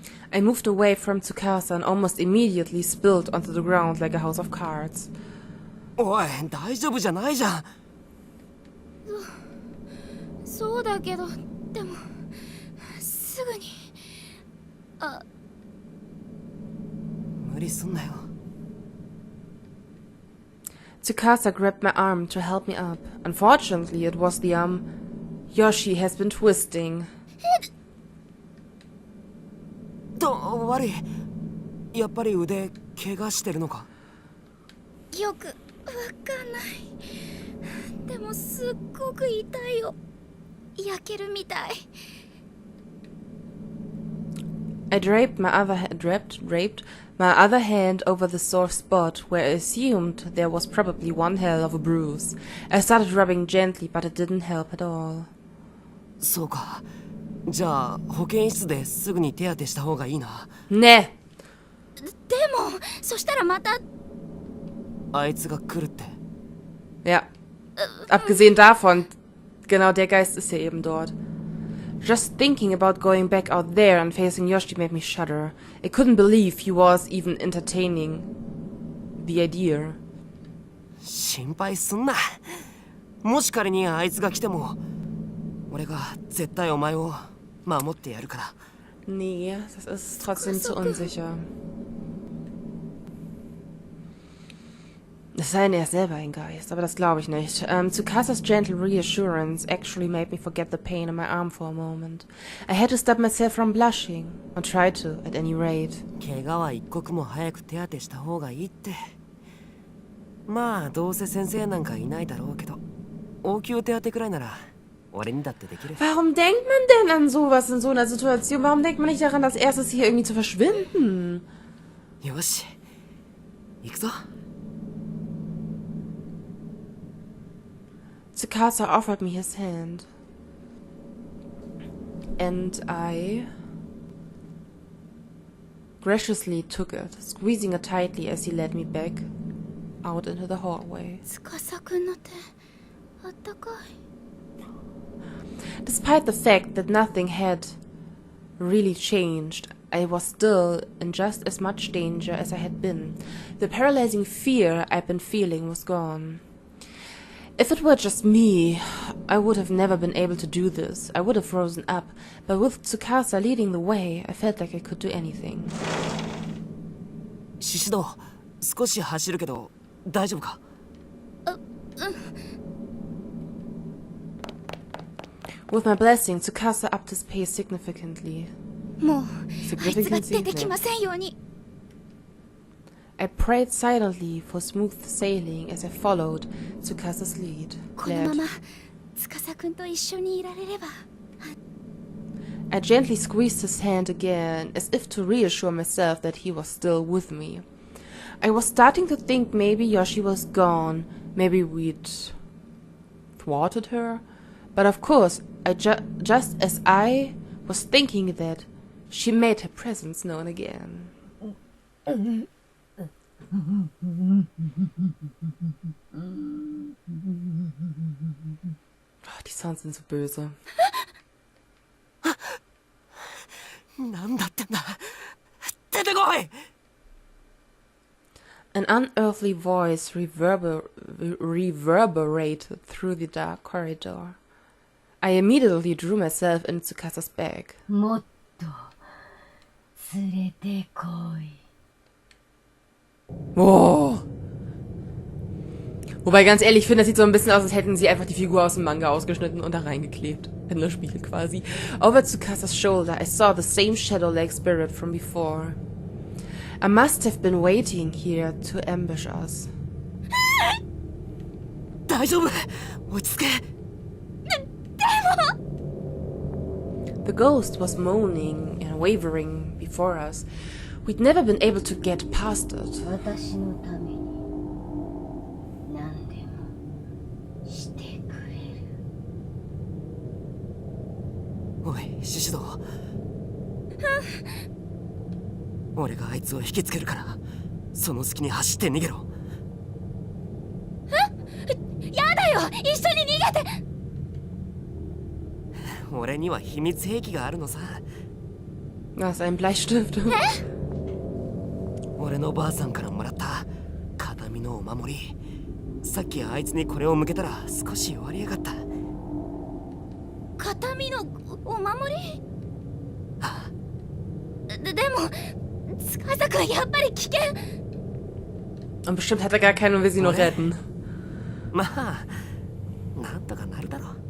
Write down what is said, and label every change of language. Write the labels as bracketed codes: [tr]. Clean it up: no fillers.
[en] I moved away from Tsukasa and almost immediately spilled onto the ground like a house of cards. [ja] おい、大丈夫じゃないじゃん。そうだけど、でもすぐに。無理すんなよ。 [en] Tsukasa grabbed my arm to help me up. Unfortunately, it was the arm Yoshi has been twisting. [ja] 悪い。やっぱり腕怪我してるのか。よくわかんない。でもすっごく痛いよ。焼けるみたい。 [en] I draped my other hand over the sore spot, where I assumed there was probably one hell of a bruise. I started rubbing gently, but it didn't help at all. [ja] そうか。じゃあ保健室ですぐに手当てした方がいいna. ね。でもそしたらまた。あいつが来るって。 [de] Ja. Abgesehen davon, genau der Geist ist ja eben dort. [en] Just thinking about going back out there and facing Yoshi made me shudder. I couldn't believe he was even entertaining the idea. [ja] 心配すんな。もし仮にあいつが来ても、俺が絶対お前を守ってやるから。 [de] Nee, das ist trotzdem zu unsicher. Es sei denn, er ist selber ein Geist, aber das glaube ich nicht. [en] Tsukasas gentle reassurance actually made me forget the pain in my arm for a moment. I had to stop myself from blushing, or try to, at any rate. [ja] 怪我は一刻も早く手当てした方がいいって。まあどうせ先生なんかいないだろうけど、応急手当てくらいなら俺にだってできる。 [de] Warum denkt man denn an sowas in so einer Situation? Warum denkt man nicht daran, als erstes hier irgendwie zu verschwinden? [ja] よし、行くぞ。 [en] Tsukasa offered me his hand, and I graciously took it, squeezing it tightly as he led me back out into the hallway. [ja] 司くんの手あったかい。 [en] Despite the fact that nothing had really changed, I was still in just as much danger as I had been. The paralyzing fear I'd been feeling was gone. If it were just me, I would have never been able to do this. I would have frozen up, but with Tsukasa leading the way, I felt like I could do anything. [ja] シシド、少し走るけど大丈夫か？ [en] With my blessing, Tsukasa upped his pace significantly. [ja] もうあいつが出てきませんように。 [en] I prayed silently for smooth sailing as I followed Tsukasa's lead. [ja] このまま司くんと一緒にいられれば。 [en] I gently squeezed his hand again, as if to reassure myself that he was still with me. I was starting to think maybe Yoshi was gone, maybe we'd thwarted her. But of course, just as I was thinking that, she made her presence known again. [de] Oh, die Sounds sind so böse. [ja] なんだってんだ。出てこい。 [en] An unearthly voice reverberated through the dark corridor. I immediately drew myself into Tsukasa's bag. [ja] もっと連れてこい。 Oh. [de] Wobei, ganz ehrlich, ich finde, das sieht so ein bisschen aus, als hätten sie einfach die Figur aus dem Manga ausgeschnitten und da reingeklebt. In das Spiel quasi. [en] Over Tsukasas shoulder, I saw the same shadow-like spirit from before. I must have been waiting here to ambush us. [ja] 大丈夫。落ち着け。 [en] The ghost was moaning and wavering before us. We'd never been able to get past it. [ja] 私のために何でもしてくれる。おい、シシド。俺があいつを引きつけるから、その隙に走って逃げろ。やだよ、一緒に逃げて。俺には秘密兵器があるのさ。 [de] Das ist ein Bleistift. [ja] 俺のばあさんからもらった形見のお守り。さっきあいつにこれを向けたら少し割り上がった。形見のお守り？ああ。でも司くんやっぱり危険。 [de] Und bestimmt hat er gar keinen und will sie nur retten. [ja] まあ、なんとかなるだろう。